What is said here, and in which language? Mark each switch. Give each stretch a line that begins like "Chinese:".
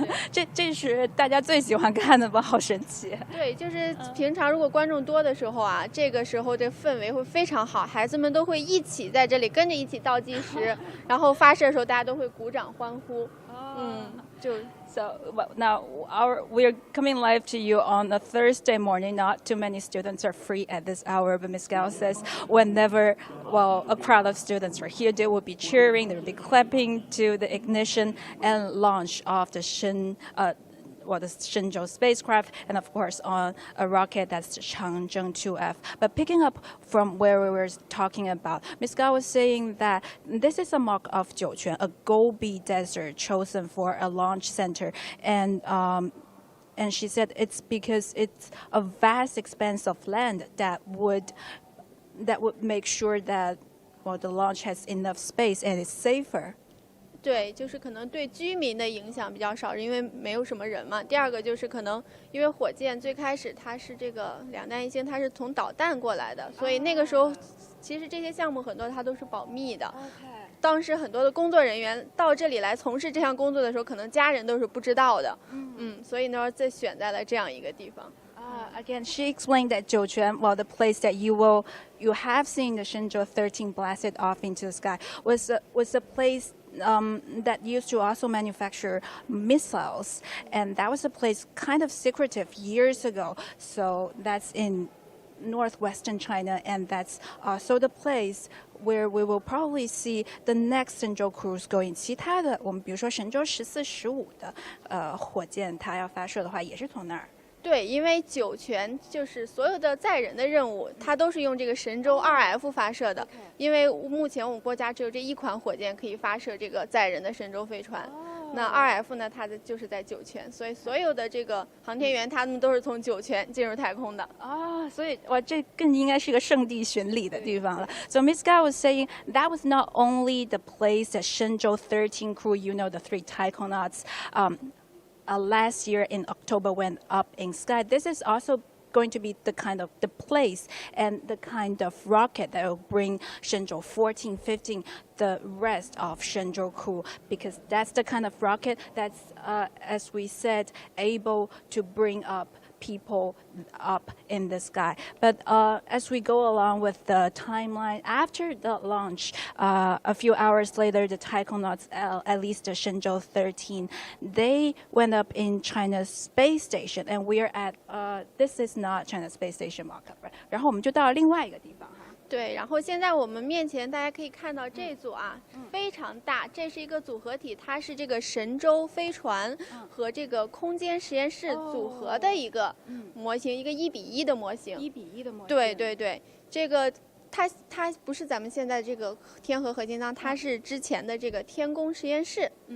Chinese: 这是大家最喜欢看的吧，好神奇。对，就是平常如果观众多的时候啊，这个时候这氛围会非常好，孩子们都会一起在这里跟着一起倒计时，然后发射的时候大家都会鼓掌欢呼。
English: So now we're coming live to you on a Thursday morning. Not too many students are free at this hour, but Ms. Gao says whenever, a crowd of students are here, they will be cheering, they will be clapping to the ignition and launch of the the Shenzhou spacecraft, and of course on a rocket that's the Changzheng-2F. But picking up from where we were talking about, Ms. Gao was saying that this is a mock of Jiuquan, a Gobi desert chosen for a launch center, and she said it's because it's a vast expanse of land that would make sure that the launch has enough space and is safer.
Chinese: 对，就是可能对居民的影响比较少，因为没有什么人嘛。第二个就是可能因为火箭最开始它是这个两弹一星，它是从导弹过来的，所以那个时候其实这些项目很多它都是保密的。当时很多的工作人员到这里来从事这项工作的时候，可能家人都是不知道的。所以呢，再选在了这样一个地方。
English: Again, she explained that Jiuquan, the place that you have seen the Shenzhou-13 blasted off into the sky, was a place that used to also manufacture missiles, and that was a place kind of secretive years ago. So that's in northwestern China, and that's also the place where we will probably see the next Shenzhou cruise going.
Chinese: 其他的，我们比如说神舟14、15的火箭，它要发射的话，也是从那儿。对，因为酒泉就是所有的载人的任务，它都是用这个神舟2F 发射的。因为目前我们国家只有这一款火箭可以发射这个载人的神舟飞船。那 2F 呢，它就是在酒泉，所以所有的这个航天员他们都是从酒泉进入太空的。所以这更应该是个圣地巡礼的地方了。
English: So Ms. Gao was saying that was not only the place that Shenzhou-13 crew, the 3 taikonauts, last year in October went up in sky. This is also going to be the place and the kind of rocket that will bring Shenzhou-14, 15, the rest of Shenzhou crew, because that's the kind of rocket that's, as we said, able to bring up people up in the sky. But as we go along with the timeline, after the launch, a few hours later, the taikonauts, at least the Shenzhou-13, they went up in China's space station, and we are at, this is not China's space station mock-up, right?
Chinese: 然后我们就到了另外一个地方。对，然后现在我们面前大家可以看到这组非常大，这是一个组合体，它是这个神舟飞船和这个空间实验室组合的一个模型，一个1:1的模型。 1:1的模型。对对对，这个它不是咱们现在这个天河核心舱，它是之前的这个天宫实验室。